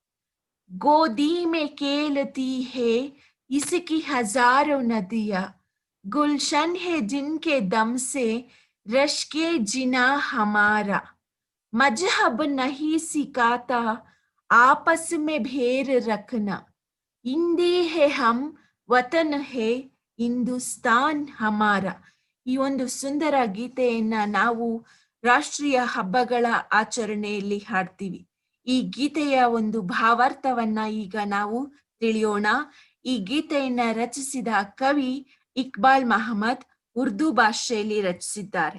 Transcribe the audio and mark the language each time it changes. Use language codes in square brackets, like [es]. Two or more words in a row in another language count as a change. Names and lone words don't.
[hi] गोदी में खेलती है इसकी हजारों नदियां, गुलशन है जिनके दम से रश के जिना हमारा. मजहब नहीं सिखाता आपस में भेर रखना, हिंदी है हम वतन है हिंदोस्ताँ हमारा. [kn] ಈ ಒಂದು ಸುಂದರ ಗೀತೆಯನ್ನ ನಾವು ರಾಷ್ಟ್ರೀಯ ಹಬ್ಬಗಳ ಆಚರಣೆಯಲ್ಲಿ ಹಾಡ್ತೀವಿ. ಈ ಗೀತೆಯ ಒಂದು ಭಾವಾರ್ಥವನ್ನ ಈಗ ನಾವು ತಿಳಿಯೋಣ. ಈ ಗೀತೆಯನ್ನ ರಚಿಸಿದ ಕವಿ ಇಕ್ಬಾಲ್ ಮಹಮ್ಮದ್ ಉರ್ದು ಭಾಷೆಯಲ್ಲಿ ರಚಿಸಿದ್ದಾರೆ.